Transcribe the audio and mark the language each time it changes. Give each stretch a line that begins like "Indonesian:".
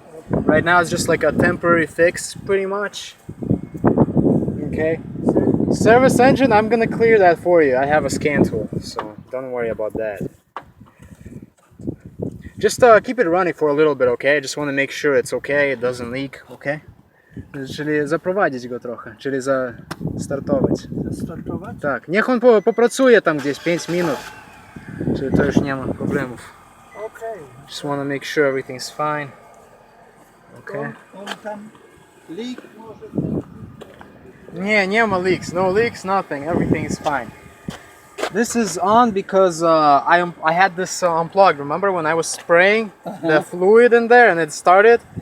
English: Right now it's just like a temporary fix, pretty much. Okay. Service engine, I'm gonna clear that for you. I have a scan tool, so don't worry about that. Just keep it running for a little bit, okay? I just want to make sure it's okay, it doesn't leak, okay?
Polish: Czyli zaprowadzić go trochę, czyli zastartować. Startować? Tak, niech on popracuje tam gdzieś 5 minut, czyli to już nie ma problemów. Okej.
English: Just want to make sure everything's fine. Okay.
Polish: On tam leak może... Nie ma
English: leaks, no leaks, nothing, everything is fine. This is on because I had this unplugged. Remember when I was spraying the fluid in there and it started?